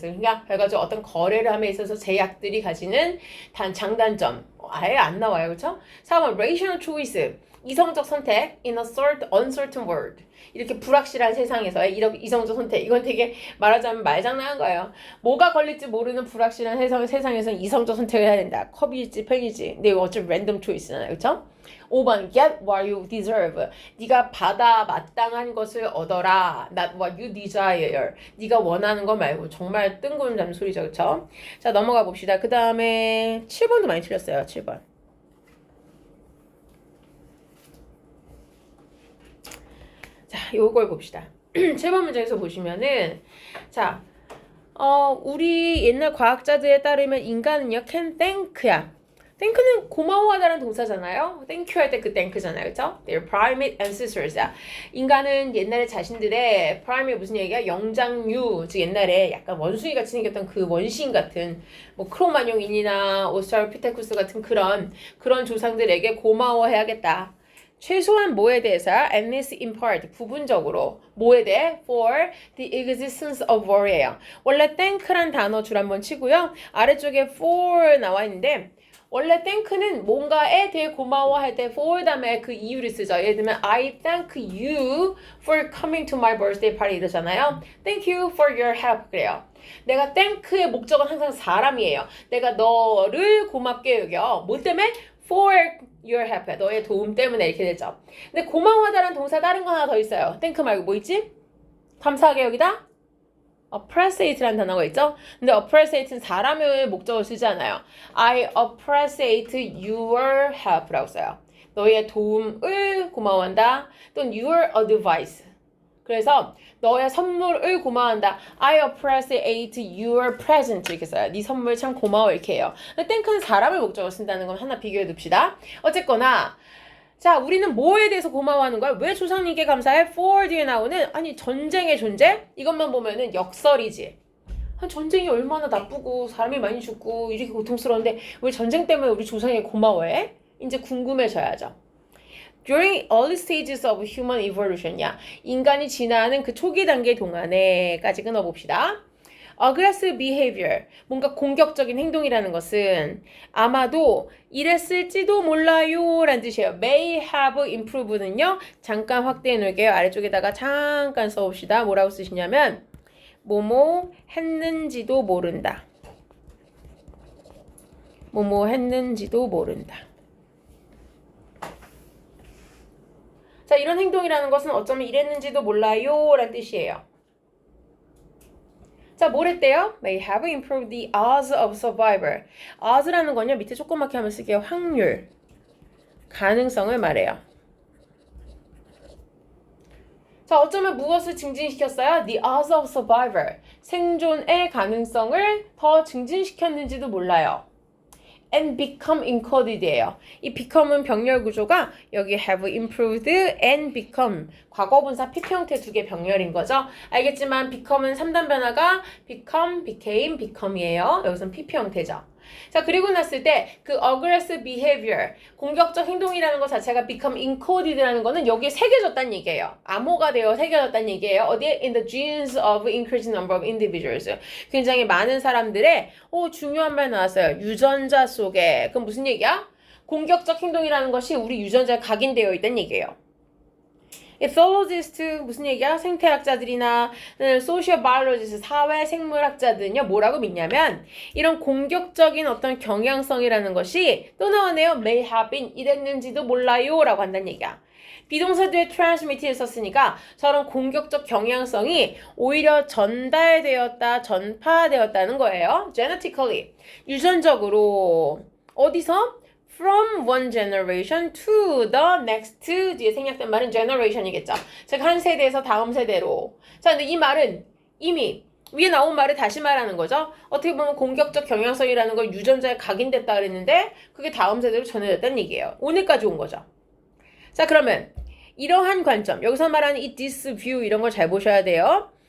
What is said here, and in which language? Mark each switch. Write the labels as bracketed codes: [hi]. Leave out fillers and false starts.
[ko] 그러니까 결과적으로 어떤 거래를 함에 있어서 제약들이 가지는 장단점. 아예 안 나와요. 그렇죠? 4번 rational choice. 이성적 선택 [en] in a uncertain world. [ko] 이렇게 불확실한 세상에서의 이성적 선택. 이건 되게 말하자면 말장난한 거예요. 뭐가 걸릴지 모르는 불확실한 세상에서는 이성적 선택을 해야 된다. 컵일지 펜이지. 근데 이거 어차피 랜덤 초이스잖아요. 그렇죠? [en] 5번 get what you deserve. [ko] 네가 받아 마땅한 것을 얻어라. [en] Not what you desire. [ko] 네가 원하는 거 말고 정말 뜬구름 잡는 소리죠. 그렇죠? 자, 넘어가 봅시다. 그 다음에 7번도 많이 틀렸어요. 7번. 자, 요걸 봅시다. 7번 문제에서 보시면은 자, 우리 옛날 과학자들에 따르면 인간은요, can thank야. thank는 고마워하다라는 동사잖아요. thank you 할 때 그 thank잖아요. 그쵸? [en] Their primate ancestors야. [ko] 인간은 옛날에 자신들의 primate 무슨 얘기야? 영장류, 즉 옛날에 약간 원숭이 같이 생겼던 그 원시인 같은 뭐 크로마뇽인이나 오스트랄피테쿠스 같은 그런 조상들에게 고마워해야겠다. 최소한 뭐에 대해서 [en] at least in part [ko] 부분적으로 뭐에 대해 [en] for the existence of war [ko] 예요. 원래 thank란 단어 줄 한번 치고요. 아래쪽에 for 나와 있는데 원래 thank는 뭔가에 대해 고마워할 때 for 다음에 그 이유를 쓰죠. 예를 들면 [en] I thank you for coming to my birthday party [ko] 이러잖아요. [en] Thank you for your help [ko] 그래요. 내가 thank의 목적은 항상 사람이에요. 내가 너를 고맙게 여겨. 뭐 때문에? [en] For your help. [ko] 너의 도움 때문에 이렇게 되죠. 근데 고마워하다라는 동사 다른 거 하나 더 있어요. thank 말고 뭐 있지? 감사하게 여기다? appreciate라는 단어가 있죠? 근데 appreciate는 사람의 목적을 쓰지 않아요. [en] I appreciate your help라고 써요. [ko] 너의 도움을 고마워한다. [en] 또는 your advice. [ko] 그래서 너의 선물을 고마워한다. [en] I appreciate your present [ko] 이렇게 써요. 네 선물 참 고마워 이렇게 해요. thank는 사람의 목적을 쓴다는 건 하나 비교해 둡시다. 어쨌거나 자, 우리는 뭐에 대해서 고마워하는 거야? 왜 조상님께 감사해? for 뒤에 나오는 아니 전쟁의 존재? 이것만 보면은 역설이지. 전쟁이 얼마나 나쁘고 사람이 많이 죽고 이렇게 고통스러운데 왜 전쟁 때문에 우리 조상에게 고마워해? 이제 궁금해져야죠. [en] During early stages of human evolution이야. [ko] 인간이 지나는 그 초기 단계 동안에까지 끊어봅시다. aggressive behavior, 뭔가 공격적인 행동이라는 것은 아마도 이랬을지도 몰라요 라는 뜻이에요. may have improved는요. 잠깐 확대해 놓을게요. 아래쪽에다가 잠깐 써봅시다. 뭐라고 쓰시냐면 뭐뭐 했는지도 모른다. 뭐뭐 했는지도 모른다. 자, 이런 행동이라는 것은 어쩌면 이랬는지도 몰라요 라는 뜻이에요. 자, 뭘 했대요? [en] May have improved the odds of survival. [ko] odds라는 건요, 밑에 조그맣게 하면 쓸게요. 확률, 가능성을 말해요. 자, 어쩌면 무엇을 증진시켰어요? [en] The odds of survival. [ko] 생존의 가능성을 더 증진시켰는지도 몰라요. [en] and become included예요. [ko] 이 become은 병렬 구조가 여기 have improved and become 과거분사 PP 형태 두 개 병렬인 거죠. 알겠지만 become은 3단 변화가 become, became, become이에요. 여기서는 PP 형태죠. 자, 그리고 났을 때 그 aggressive behavior, 공격적 행동이라는 것 자체가 become encoded라는 거는 여기에 새겨졌다는 얘기예요. 암호가 되어 새겨졌다는 얘기예요. 어디에? [en] In the genes of increasing number of individuals. [ko] 굉장히 많은 사람들의 중요한 말 나왔어요. 유전자 속에. 그럼 무슨 얘기야? 공격적 행동이라는 것이 우리 유전자에 각인되어 있다는 얘기예요. ethologist 무슨 얘기야? 생태학자들이나 social biologist 사회 생물학자들은요 뭐라고 믿냐면 이런 공격적인 어떤 경향성이라는 것이 또 나오네요. [en] may have been [ko] 이랬는지도 몰라요 라고 한다는 얘기야. 비동사 뒤에 transmit를 썼으니까 저런 공격적 경향성이 오히려 전달되었다, 전파되었다는 거예요. genetically 유전적으로 어디서? [en] From one generation to the next [ko] 뒤에 생략된 말은 [en] generation이겠죠. [ko] 즉 한 세대에서 다음 세대로. 자, 근데 이 말은 이미 위에 나온 말을 다시 말하는 거죠. 어떻게 보면 공격적 경향성이라는 걸 유전자에 각인됐다 그랬는데 그게 다음 세대로 전해졌다는 얘기예요. 오늘까지 온 거죠. 자, 그러면 이러한 관점, 여기서 말하는 이 this view 이런 걸 잘 보셔야 돼요.